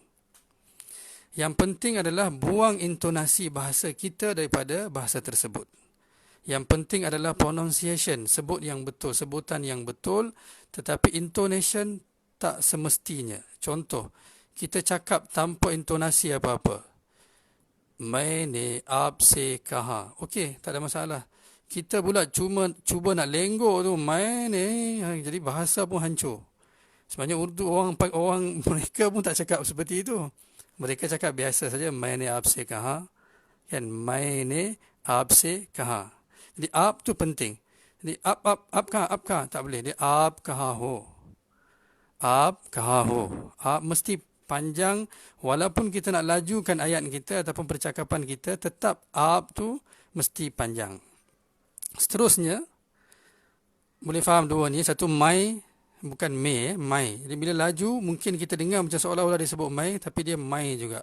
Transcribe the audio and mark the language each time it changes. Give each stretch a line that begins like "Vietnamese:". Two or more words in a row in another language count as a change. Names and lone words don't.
Malay: Yang penting adalah buang intonasi bahasa kita daripada bahasa tersebut. Yang penting adalah pronunciation, sebut yang betul, sebutan yang betul, tetapi intonation tak semestinya. Contoh, kita cakap tanpa intonasi apa-apa.
Urdu: میں نے آپ سے کہا.
Malay: Okey, tak ada masalah. Kita pula cuba nak lenggok tu, maine, jadi bahasa pun hancur. Sebenarnya Urdu orang mereka pun tak cakap seperti itu. Mereka cakap biasa saja,
Urdu: میں نے آپ سے کہا. Kan, میں نے آپ سے کہا.
Malay: Jadi up tu penting. Jadi up tak boleh.
Urdu: Dia آپ کہو۔ آپ کہو.
Malay: Up mesti panjang. Walaupun kita nak lajukan ayat kita ataupun percakapan kita, tetap up tu mesti panjang. Seterusnya, boleh faham dua ni. Satu mai, bukan me, mai. Jadi bila laju, mungkin kita dengar macam seolah-olah dia sebut mai, tapi dia mai juga.